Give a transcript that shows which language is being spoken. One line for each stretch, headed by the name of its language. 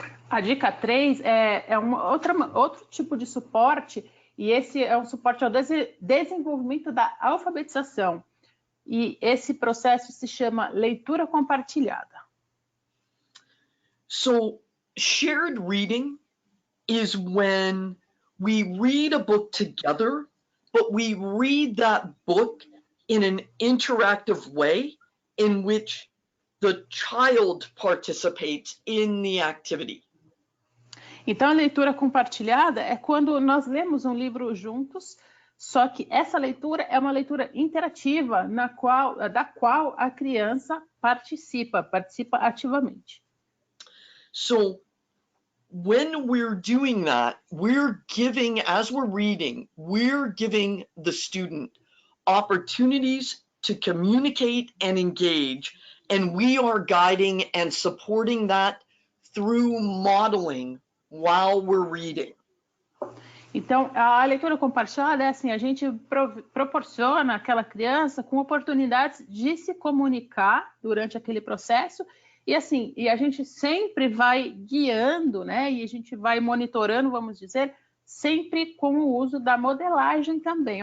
Portuguese: A dica 3 é outro tipo de suporte, e esse é um suporte ao desenvolvimento da alfabetização. E esse processo se chama leitura compartilhada.
English: So, shared reading is when we read a book together, but we read that book in an interactive way in which the child participates in the activity.
Portuguese: Então, a leitura compartilhada é quando nós lemos um livro juntos, só que essa leitura é uma leitura interativa, da qual a criança participa ativamente.
English: So, when we're doing that, as we're reading, we're giving the student opportunities to communicate and engage, and we are guiding and supporting that through modeling while we're reading.
Portuguese: Então, a leitura compartilhada é assim, a gente proporciona àquela criança com oportunidades de se comunicar durante aquele processo, e assim, a gente sempre vai guiando, né? E a gente vai monitorando, vamos dizer, sempre com o uso da modelagem também.